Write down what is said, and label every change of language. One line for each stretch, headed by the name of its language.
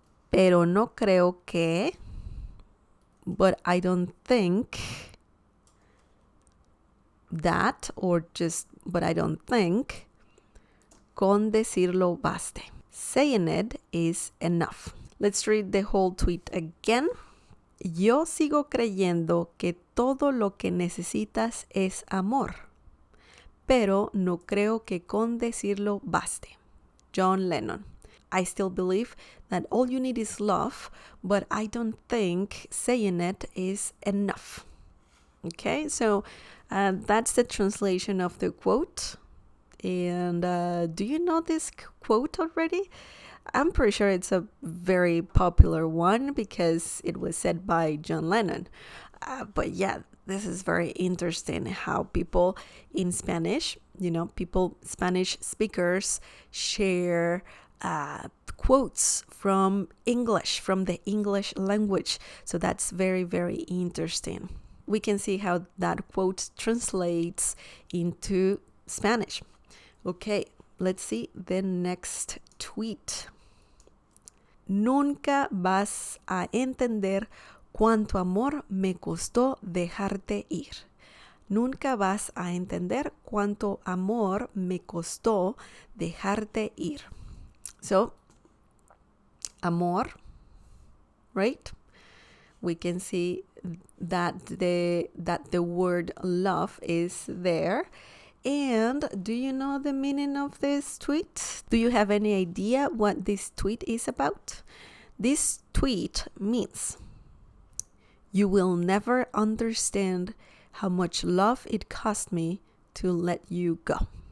Spanish: Pero no creo que,
English: but I don't think that, or just, but I don't think,
Spanish: con decirlo baste.
English: Saying it is enough. Let's read the whole tweet again.
Spanish: Yo sigo creyendo que todo lo que necesitas es amor, pero no creo que con decirlo baste. John Lennon.
English: I still believe that all you need is love, but I don't think saying it is enough. Okay, so that's the translation of the quote. And do you know this quote already? I'm pretty sure it's a very popular one because it was said by John Lennon. But yeah, this is very interesting how people in Spanish, Spanish speakers share quotes from English, from the English language. So that's very, very interesting. We can see how that quote translates into Spanish. Okay, let's see the next tweet.
Spanish: Nunca vas a entender cuánto amor me costó dejarte ir. Nunca vas a entender cuánto amor me costó dejarte ir.
English: So, amor, right? We can see that the word love is there. And do you know the meaning of this tweet? Do you have any idea what this tweet is about? This tweet means, you will never understand how much love it cost me to let you go.